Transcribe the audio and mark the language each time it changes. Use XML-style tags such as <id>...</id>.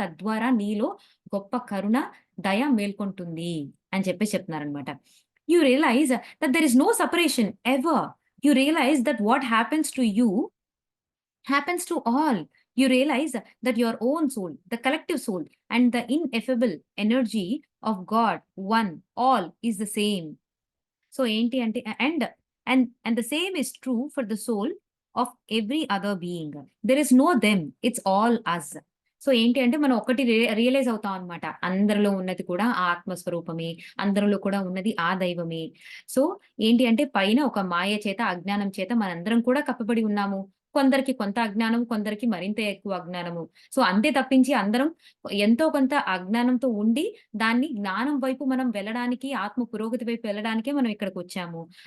<te>తద్వారా నీలో గొప్ప కరుణ, దయ మేల్కొంటుంది అని చెప్పేసి చెప్తున్నారనమాట.</te> <en>You realize that there is no separation ever. You realize that what happens to you happens to all. You realize that your own soul, the collective soul, and the ineffable energy of God, one, all is the same. So,</en> <te>ఏంటి అంటే</te> <en>and the same is true for the soul of every other being. There is no them, it's all us.</en> <te>So ఏంటి అంటే మనం ఒకటి realise అవుతాం అన్నమాట. అందరిలో ఉన్నది కూడా ఆ ఆత్మస్వరూపమే. అందరిలో కూడా ఉన్నది ఆ దైవమే. సో ఏంటి అంటే పైన ఒక మాయ చేత, అజ్ఞానం చేత మనందరం కూడా కప్పబడి ఉన్నాము. కొందరికి కొంత అజ్ఞానం, కొందరికి మరింత ఎక్కువ అజ్ఞానము. సో అంతే తప్పించి అందరం ఎంతో కొంత అజ్ఞానంతో ఉండి దాన్ని జ్ఞానం వైపు మనం వెళ్ళడానికి, ఆత్మ పురోగతి వైపు వెళ్ళడానికే మనం ఇక్కడికొచ్చాము.</te>